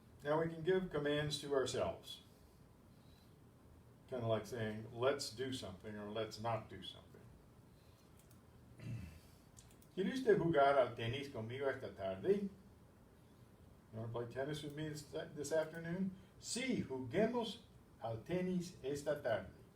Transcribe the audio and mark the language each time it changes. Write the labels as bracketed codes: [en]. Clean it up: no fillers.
[en] Now we can give commands to ourselves. Kind of like saying, let's do something or let's not do something. [es] ¿Quiere usted jugar al tenis conmigo esta tarde? [en] You want to play tennis with me this afternoon? [es] Sí, juguemos al tenis esta tarde.